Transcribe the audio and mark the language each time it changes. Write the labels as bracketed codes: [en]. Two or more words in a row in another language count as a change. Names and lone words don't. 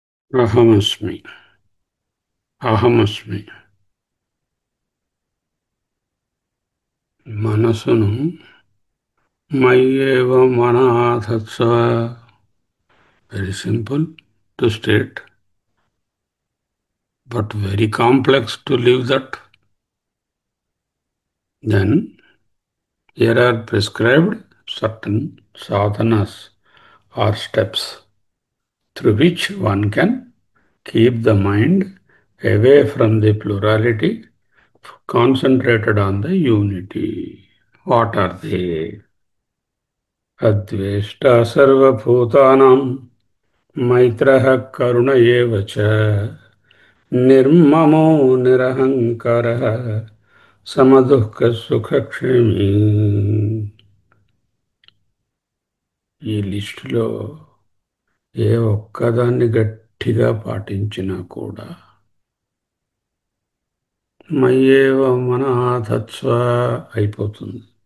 [sa] అహమస్మి. అహమస్మి. [te] మనసును [sa] మయ్యేవ మనాధత్స. [en] Very simple to state, but very complex to live that. Then here are prescribed certain sadhanas or steps through which one can keep the mind away from the plurality, concentrated on the unity. What are they? [sa] अद्वेष्टा सर्वभूतानाम् मैत्रः करुण एव च నిర్మమో నిరహంకారः సమదుఃఖ సుఖక్షేమీ. [te] ఈ లిస్టులో ఏ ఒక్కదాన్ని గట్టిగా పాటించినా కూడా [sa] మయ్యేవ మనాధత్స్వ [te] అయిపోతుంది.